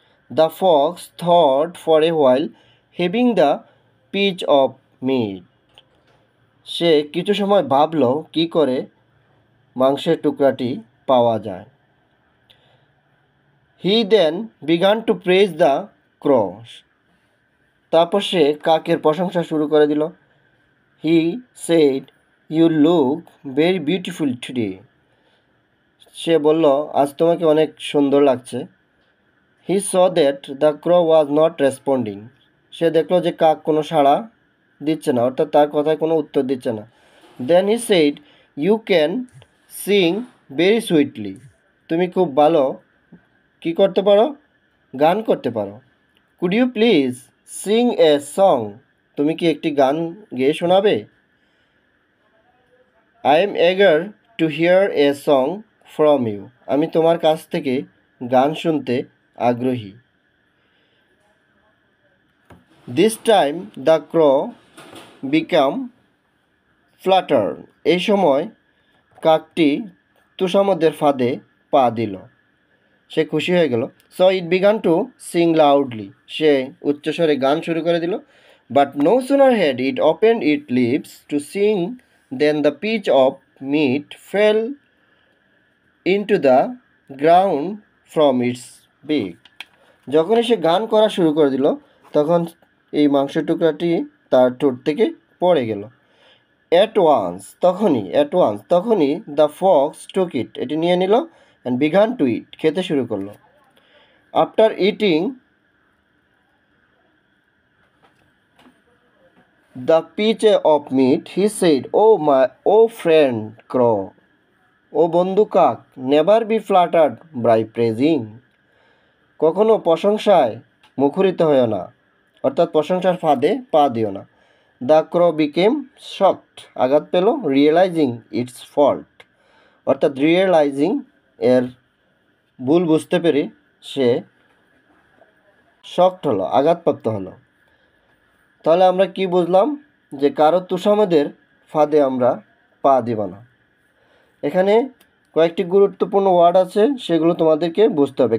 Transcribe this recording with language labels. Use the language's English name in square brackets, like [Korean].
[English] The fox thought for a while, having the piece of meat. [Bangla] সে কিছু সময় ভাবল কি করে মাংসের টুকরাটি পাওয়া যায়। [English] He then began to praise the crow. [Bangla] তারপর সে কাকের প্রশংসা শুরু করে দিল। [English] He said, "You look very beautiful today." [Bangla] সে বলল, আজ তোমাকে অনেক সুন্দর লাগছে। [English] He saw that the crow was not responding. [Bangla] সে দেখল যে কাক কোনো সাড়া দিচ্ছে না, অর্থাৎ তার কথায় কোনো উত্তর দিচ্ছে না। [English] Then he said, "You can sing very sweetly." [Bangla] তুমি খুব ভালো কি করতে পারো? গান করতে পারো। [English] Could you please sing a song? [Bangla] তুমি কি একটি গান গেয়ে শোনাবে? [English] I am eager to hear a song from you. [Bangla] আমি তোমার কাছ থেকে গান শুনতে আগ্রহী। [English] This time the crow became fluttered. [Bangla] এই সময় কাকটি তুষামোদের ফাঁদে পা দিল। সে খুশি হয়ে গেল। [English] So it began to sing loudly. [Bangla] সে উচ্চস্বরে গান শুরু করে দিল। [English] But no sooner had it opened its lips to sing than the piece of meat fell into the ground from its beak. [Bangla] যখনই সে গান করা শুরু করে দিল তখন এই মাংসের টুকরাটি তার ঠোঁট থেকে পড়ে গেল। [English] At once [Bangla] তখনই [English] the fox took it. [Bangla] এটি নিয়ে নিল [English] and began to eat. [Bangla] খেতে শুরু করলো। [English] After eating the piece of meat, he said, "Oh friend crow, [Bangla] ও বন্ধু কাক, [English] never be flattered by praising." [Bangla] কখনো প্রশংসায় মুখরিত হয়েও না, অর্থাৎ প্রশংসার ফাঁদে পা দিও না। [English] The crow became shocked. [Bangla] আঘাত পেল [English] realizing its fault. [Bangla] অর্থাৎ realizing এর ভুল বুঝতে পেরে সে শকড হলো, আঘাতপ্রাপ্ত হলো। তাহলে আমরা কি বুঝলাম? যে কারো তুষামোদের ফাঁদে আমরা পা দিব না। এখানে কয়েকটি গুরুত্বপূর্ণ ওয়ার্ড আছে, সেগুলো তোমাদেরকে বুঝতে হবে।